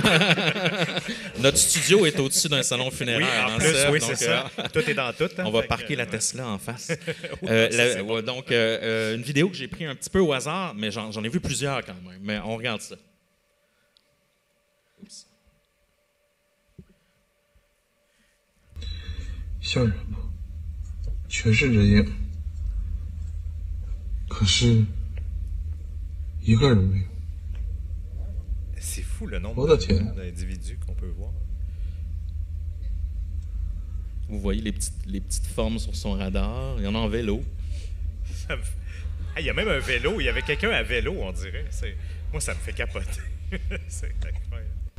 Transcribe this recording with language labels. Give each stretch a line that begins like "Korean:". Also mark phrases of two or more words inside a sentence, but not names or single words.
French: Notre studio est au-dessus d'un salon funéraire. Oui, en plus, oui, c'est ça. Tout est dans tout. Hein, on va parquer la Tesla en face. Donc, une vidéo que j'ai pris un petit peu au hasard, mais j'en ai vu plusieurs quand même. Mais on regarde ça. Oups.
Chinese: 校园嘛，全是人影，可是一个人没有。
French: C'est fou le nombre d'individus qu'on peut voir. Vous voyez les petites formes sur son radar. Il y en a en vélo. Il y a même un vélo. Il y avait quelqu'un à vélo, on dirait. Moi, ça me fait capoter. C'est incroyable.